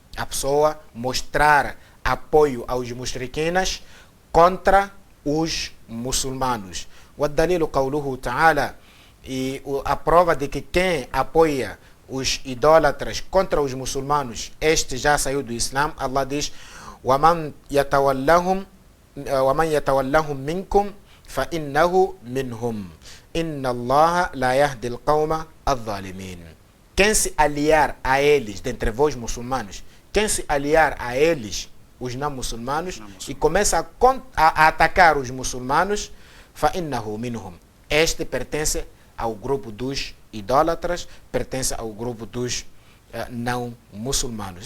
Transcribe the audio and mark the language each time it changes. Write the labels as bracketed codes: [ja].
[pt] A pessoa mostrar apoio aos mushrikinas contra os muçulmanos. [ar] والدليل قوله تعالى, [pt] e a prova de que quem apoia os idólatras contra os muçulmanos, este já saiu do Islã. Allah diz, [ar] وَمَنْ يَتَوَلَّهُمْ مِنْكُمْ فَإِنَّهُ مِنْهُمْ إِنَّ اللَّهَ لَا يَهْدِي الْقَوْمَ الظَّالِمِينَ. [pt] Quem se aliar a eles, dentre vós muçulmanos, quem se aliar a eles, os não muçulmanos, e começa a atacar os muçulmanos, [ar] فَإِنَّهُ مِنْهُمْ. [pt] Este pertence ao grupo dos idólatras, pertence ao grupo dos não muçulmanos.